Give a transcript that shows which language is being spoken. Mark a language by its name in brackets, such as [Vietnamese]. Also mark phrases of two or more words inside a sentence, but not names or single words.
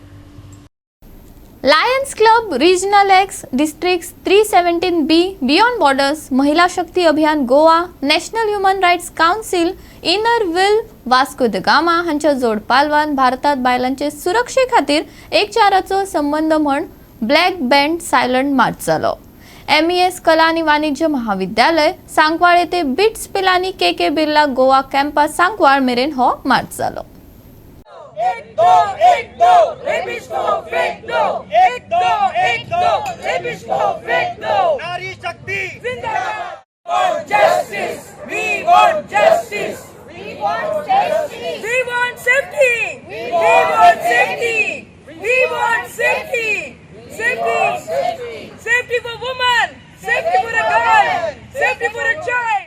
[Konkani] लायन्स क्लब रिजनल एक्स डिस्ट्रिक्ट 317B बियॉन्ड बॉर्डर्स महिला शक्ती अभियान गोवा नॅशनल ह्युमन रायट्स काउन्सिल इनर व्हील वास्को द गामा हांच्या जोड पालवान भारतात बायलांचे सुरक्षे खातीर एक चाराचो संबंध म्हण ब्लॅक बँड सायलंट मार्च जालो। MES कला आणि वाणिज्य महाविद्यालय सांकवाळ येथे बिट्स पिलानी KK बिर्ला गोवा कॅम्पस सांकवाळ मेरेन हो मार्च जालो. [Hindi] एक दो रेबिश को फेंक दो. एक दो रेबिश को फेंक दो. नारी शक्ति जिंदाबाद. [English] Justice. We want justice. We want safety. We want safety. We want safety. We want safety. Safety. Safety for women. Safety for a girl. Safety for a child.